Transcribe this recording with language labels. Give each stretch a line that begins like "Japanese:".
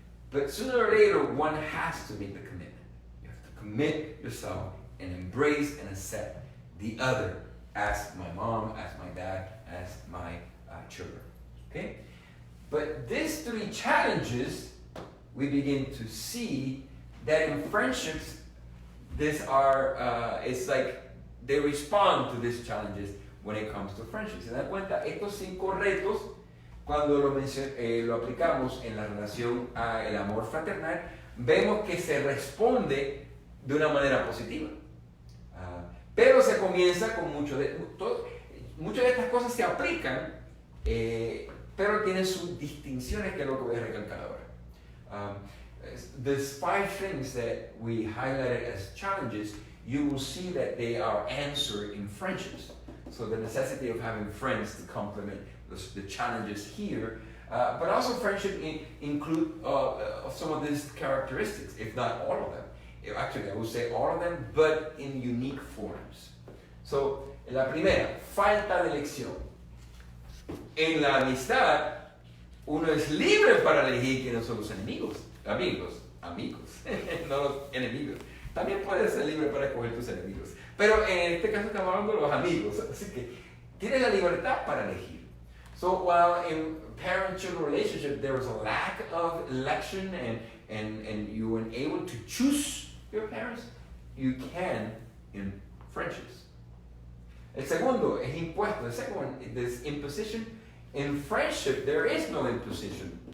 English: But sooner or later, one has to make the commitment. You have to commit yourself and embrace and accept the other as my mom, as my dad, as my children. Okay? But these three challenges, we begin to see that in friendships, these are, it's like they respond to these challenges when it comes to friendships.
Spanish: Se dan cuenta, estos 5 retos, cuando lo aplicamos en la relación al amor fraternal, vemos que se responde de una manera positiva. Pero se comienza con muchas de estas cosas se aplican, pero tienen sus distinciones, que es lo que voy a recalcar ahora.
English: These 5 things that we highlighted as challenges, you will see that they are answered in friendships. So the necessity of having friends to complement the challenges here, but also friendship include some of these characteristics, if not all of them. Actually, I would say all of them, but in unique forms.
Spanish: So, la primera, falta de elección. En la amistad, uno es libre para elegir quiénes son los enemigos. Amigos, no los enemigos. También puedes ser libre para escoger tus enemigos. Pero en este caso estamos hablando de los amigos. Así que tienes la libertad para elegir.
English: So while in parent-child relationship there is a lack of election and you were able to choose your parents, you can in friendships.
Spanish: El segundo es impuesto.
English: The second one is imposition. In friendship there is no imposition.